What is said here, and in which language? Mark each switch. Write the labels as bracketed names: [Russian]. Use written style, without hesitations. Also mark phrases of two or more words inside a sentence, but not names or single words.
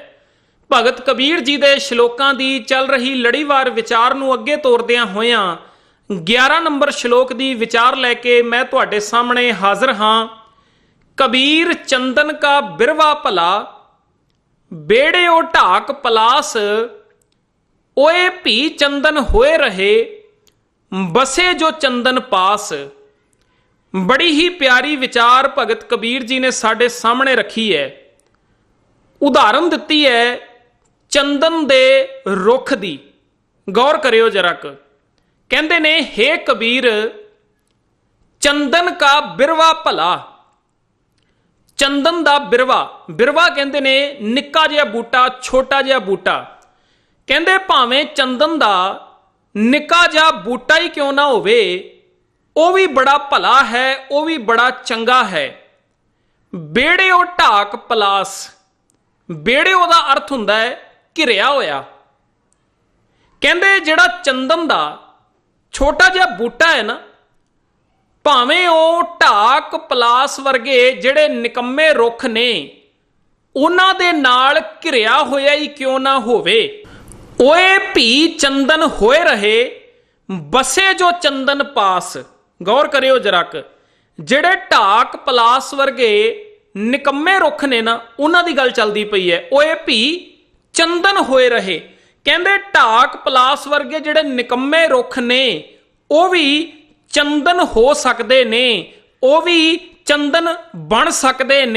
[Punjabi] ਭਗਤ ਕਬੀਰ ਜੀ ਦੇ ਸ਼ਲੋਕਾਂ ਦੀ ਚੱਲ ਰਹੀ ਲੜੀਵਾਰ ਵਿਚਾਰ ਨੂੰ ਅੱਗੇ ਤੋਰਦਿਆਂ ਹੋਇਆਂ 11 ਨੰਬਰ ਸ਼ਲੋਕ ਦੀ ਵਿਚਾਰ ਲੈ ਕੇ ਮੈਂ ਤੁਹਾਡੇ ਸਾਹਮਣੇ ਹਾਜ਼ਰ ਹਾਂ। ਕਬੀਰ ਚੰਦਨ ਕਾ ਬਿਰਵਾ ਭਲਾ ਬੇੜਿਓ ਢਾਕ ਪਲਾਸ ਓਇ ਭੀ ਚੰਦਨ ਹੋਇ ਰਹੇ ਬਸੇ ਜੁ ਚੰਦਨ ਪਾਸਿ। ਬੜੀ ਹੀ ਪਿਆਰੀ ਵਿਚਾਰ ਭਗਤ ਕਬੀਰ ਜੀ ਨੇ ਸਾਡੇ ਸਾਹਮਣੇ ਰੱਖੀ ਹੈ। ਉਦਾਹਰਣ ਦਿੱਤੀ ਹੈ ਚੰਦਨ ਦੇ ਰੁੱਖ ਦੀ, ਗੌਰ ਕਰਿਓ ਜ਼ਰਾ। ਕਹਿੰਦੇ ਨੇ ਹੇ ਕਬੀਰ ਚੰਦਨ ਕਾ ਬਿਰਵਾ ਭਲਾ। ਚੰਦਨ ਦਾ ਬਿਰਵਾ, ਬਿਰਵਾ ਕਹਿੰਦੇ ਨੇ ਨਿੱਕਾ ਜਿਹਾ ਬੂਟਾ, ਛੋਟਾ ਜਿਹਾ ਬੂਟਾ। ਕਹਿੰਦੇ ਭਾਵੇਂ ਚੰਦਨ ਦਾ ਨਿੱਕਾ ਜਿਹਾ ਬੂਟਾ ਹੀ ਕਿਉਂ ਨਾ ਹੋਵੇ, ਉਹ ਵੀ ਬੜਾ ਭਲਾ ਹੈ, ਉਹ ਵੀ ਬੜਾ ਚੰਗਾ ਹੈ। ਬੇੜਿਓ ਢਾਕ ਪਲਾਸ, ਬੇੜਿਓ ਦਾ अर्थ ਹੁੰਦਾ है ਘਿਰਿਆ ਹੋਇਆ। ਕਹਿੰਦੇ ਜਿਹੜਾ ਚੰਦਨ ਦਾ ਛੋਟਾ ਜਿਹਾ ਬੂਟਾ ਹੈ ਨਾ, ਭਾਵੇਂ ਉਹ ਢਾਕ ਪਲਾਸ ਵਰਗੇ ਜਿਹੜੇ ਨਿਕੰਮੇ ਰੁੱਖ ਨੇ ਉਹਨਾਂ ਦੇ ਨਾਲ ਘਿਰਿਆ ਹੋਇਆ ਹੀ ਕਿਉਂ ਨਾ ਹੋਵੇ। ਓਇ ਭੀ ਚੰਦਨ ਹੋਇ ਰਹੇ ਬਸੇ ਜੁ ਚੰਦਨ ਪਾਸਿ। ਗੌਰ ਕਰਿਓ ਜਰਕ, ਜਿਹੜੇ ਢਾਕ ਪਲਾਸ ਵਰਗੇ ਨਿਕੰਮੇ ਰੁੱਖ ਨੇ ਨਾ ਉਨ੍ਹਾਂ ਦੀ ਗੱਲ ਚੱਲਦੀ ਪਈ ਹੈ। ਓਇ ਭੀ ਚੰਦਨ ਹੋਇ ਰਹੇ, ਕਹਿੰਦੇ ਢਾਕ ਪਲਾਸ ਵਰਗੇ ਜਿਹੜੇ ਨਿਕੰਮੇ ਰੁੱਖ ਨੇ ਓ ਭੀ ਚੰਦਨ ਹੋ ਸਕਦੇ ਨੇ, ਓ ਭੀ ਚੰਦਨ ਬਣ ਸਕਦੇ ਨੇ।